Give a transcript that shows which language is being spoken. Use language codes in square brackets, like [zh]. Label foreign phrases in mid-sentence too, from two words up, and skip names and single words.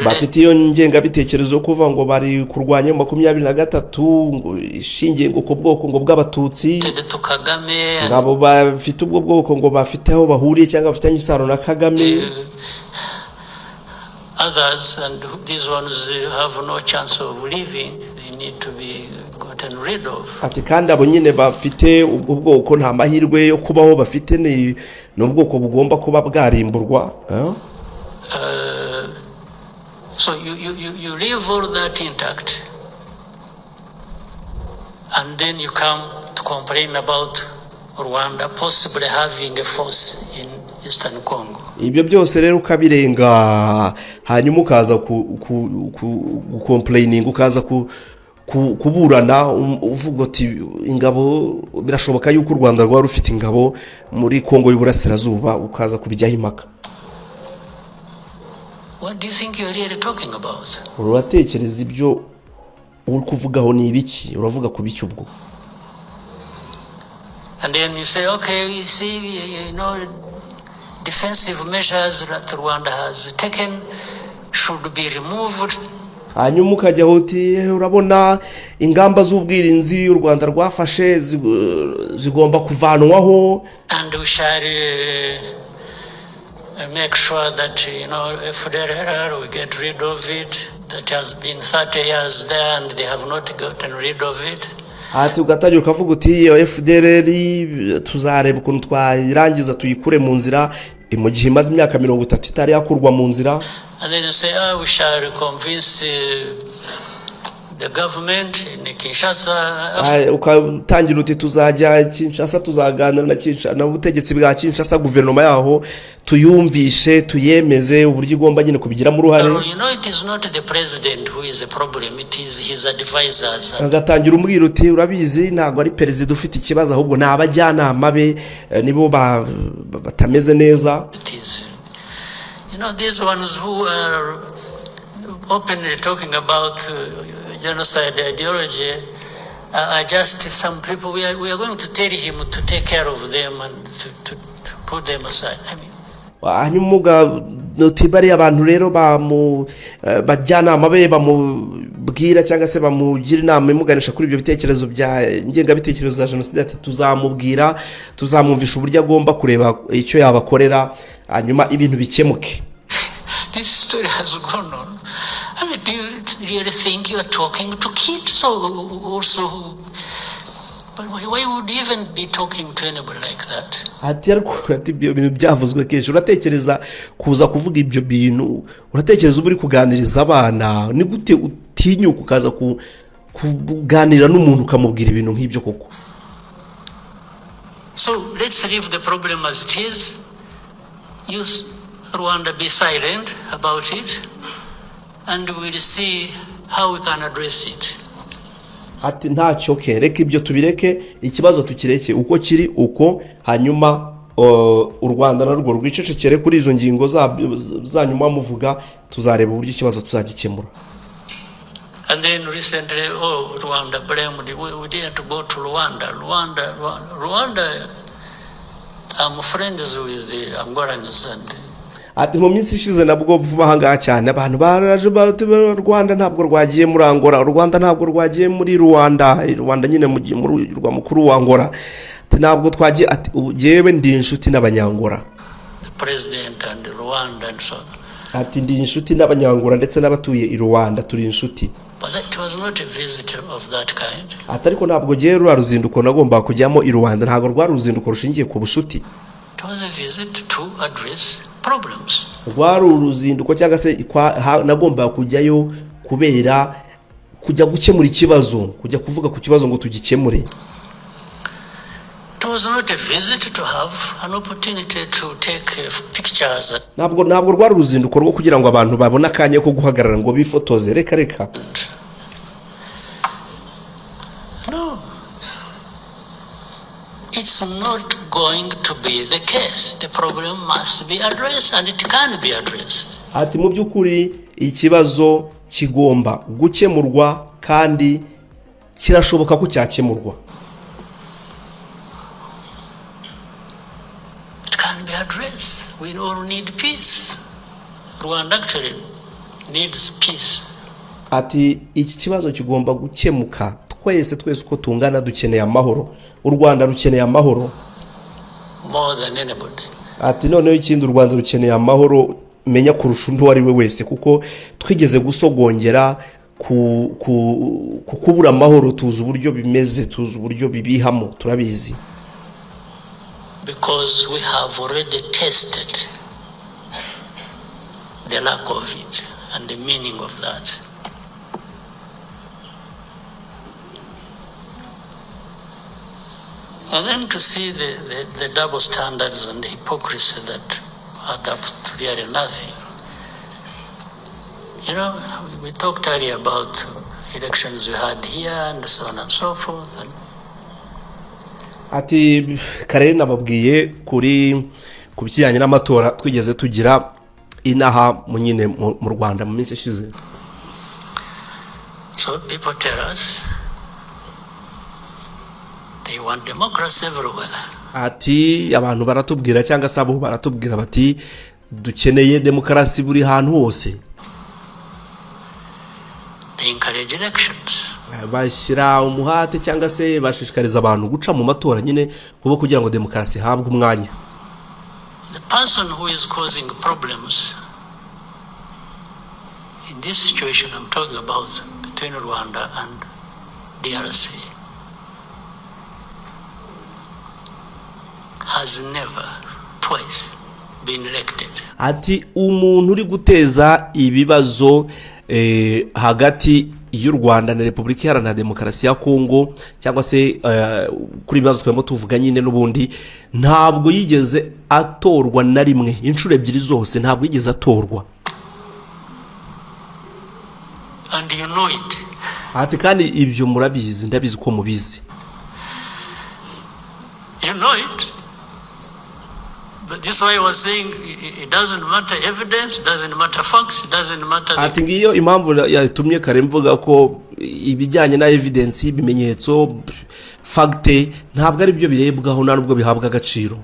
[rw] bafite iyo ngenga bitekerezo kuva ngo bari kurwanya 23 ngo ishingiye ngo kubwoko ngo bw'abatutsi [en] to Kagame [rw] ngabo bafite ubwo bwoko ngo bafiteho bahuriye cyangwa bafitanye isano na Kagame. [en] Others, and these ones have no chance of living, they need to be gotten rid of. [rw] Ati kandi abo nyine bafite ubwo bwoko nta mahirwe yo kubaho bafite ni ubwoko bugomba kuba bwarimburwa. [en] So you leave all that intact and then you come to complain about Rwanda possibly having a force in Eastern Congo. [rw] Ibyo byose rero ukabirenga hanyuma ukaza complaining ukaza kuburana uvuga ati ingabo birashoboka yuko u Rwanda rwa rufite ingabo muri Congo y'Uburasirazuba ukaza kubijyaho impaka. [en] What do you think you're really talking about? [rw] Uratekereza ibyo uri kuvugaho ni ibiki uravuga ku biki ubwo? [en] And then you say okay, you see, you know, defensive measures that Rwanda has taken should be removed. [rw] Hanyuma ukajyaho uti urabona ingamba z'ubwirinzi u Rwanda rwafashe zigomba kuvanwaho, [en] and we shall make sure that, you know, if we get rid of it. That has been 30 years there and they have not gotten rid of it. [rw] Ati ugatangira ukavuga uti FDLR tuzareba ukuntu twayirangiza tuyikure mu nzira mu gihe imaze imyaka 30 itari yakurwa mu nzira. [en] And then you say we shall convince the government in Kinshasa. [rw] Ukatangira uti tuzajya Kinshasa tuzaganira na ubutegetsi bwa Kinshasa guverinoma yaho tuyumvishe tuyemeze uburyo igomba nyine kubigiramo uruhare. [en] You know, it is not the president who is a problem, it is his advisors. [rw] Agatangira umbwira uti urabizi ntago ari president ufite ikibazo ahubwo nabajyanama be nibo batameze neza. [en] You know, these ones who are openly talking about genocide ideology are just some people. We are going to tell him to take care of them and to put them aside. I mean, [rw] hanyuma notibari abantu rero bajyanama be bamubwira cyangwa se bamugira inama imuganisha kuri ibyo bitekerezo bya ngenga bitekerezo za genocide ati tuzamubwira tuzamumvisha uburyo agomba kureba icyo yabakorera hanyuma ibintu bikemuke. [en] This story has gone on. I mean, do you really think you are talking to kids also? But why would you even be talking to anybody like that? [rw] Ati ariko ibyo bintu byavuzwe kenshi uratekereza kuza kuvuga ibyo bintu uratekereza uburi kuganiriza abana ni gute utinyuka ukaza kuganira n'umuntu ukamubwira ibintu nk'ibyo koko? [en] So let's leave the problem as it is. Rwanda be silent about it and we'll see how we can address it. [rw] Ati ntacyo reka ibyo tubireke ikibazo tukireke uko kiri uko hanyuma u Rwanda narwo rwicecekere kuri izo ngingo zanyuma muvuga tuzareba uburyo ikibazo tuzagikemura. [en] And then recently, Rwanda blamed. We didn't go to Rwanda. Rwanda. I'm friends with the Angolans and. [rw] Ati mu minsi ishize nabwo vuba hangaha cyane abantu baraje Rwanda ntabwo rwagiye muri Angola, Rwanda ntabwo rwagiye muri Rwanda nyine mu rwa mukuru wa Angola. Ntabwo twagiye ati jewe ndi inshuti n'abanyangora. [en] The president and Rwanda and so on. [rw] Ati ndi inshuti n'abanyangora ndetse n'abatuye i Rwanda turi inshuti. [en] But that was not a visit of that kind. [rw] Atariko ntabwo je ruzinduko nagomba kujyamo i Rwanda, ntabwo rwa ruzinduko rushingiye ku bushuti. [en] It was a visit to address problems. [rw] Rwa ruzinduko cyangwa se nagomba kujyayo kubera kujya gukemura ikibazo, kujya kuvuga ku kibazo ngo tugikemure. [en] It was not a visit to have an opportunity to take pictures. [rw] Ntabwo rwa ruzinduko rwo kugira ngo abantu babone akanya ko guhagarara ngo bifotoze reka. [en] No. It's not going to be the case. The problem must be addressed and it can be addressed. [rw] Ati mu by'ukuri ikibazo kigomba gukemurwa kandi kirashoboka ko cyakemurwa. [en] Address. We all need peace. Rwanda actually needs peace. [rw] Ati iki kibazo kigomba gukemuka, twese uko tungana dukeneye amahoro. U Rwanda rukeneye amahoro [en] more than anybody. [rw] Ati noneho ikindi u Rwanda rukeneye amahoro menya kurusha undi wari we wese, kuko twigeze gusogongera kubura amahoro, tuzi uburyo bimeze, tuzi uburyo bibihamo, turabizi. [en] Because we have already tested the lack of it and the meaning of that. And then to see the double standards and the hypocrisy that add up to really nothing. You know, we talked earlier about elections we had here and so on and so forth. And [rw] ati kare nababwiye ku bijyanye n'amatora twigeze tugira inaha nyine mu Rwanda mu minsi ishize. [en] So people tell us they want democracy everywhere. [rw] Ati abantu baratubwira cyangwa se abo baratubwira bati dukeneye demokarasi buri hantu hose. [en] They encourage elections. [rw] Bashyira umuhate cyangwa se bashishikariza abantu guca mu matora nyine kugira ngo demokarasi habwe umwanya. [en] The person who is causing problems in this situation I'm talking about between Rwanda and DRC has never twice been elected. [rw] Ati umuntu uri guteza ibibazo hagati y'u Rwanda na Repubulika Iharanira Demokarasi ya Kongo cyangwa se kuri ibibazo twemo tuvuga nyine n'ubundi ntabwo yigeze atorwa na rimwe, inshuro ebyiri zose ntabwo yigeze atorwa. [en] And you know it. [rw] Ati kandi ibyo murabizi, ndabizi ko mubizi. [en] You know it. But this way I was saying it doesn't matter evidence, doesn't matter facts, doesn't matter. [rw] Ati ngiyo impamvu yatumye kare mvuga ko ibijyanye na evidence, ibimenyetso, facte ntabwo ari byo birebwaho nubwo bihabwa agaciro.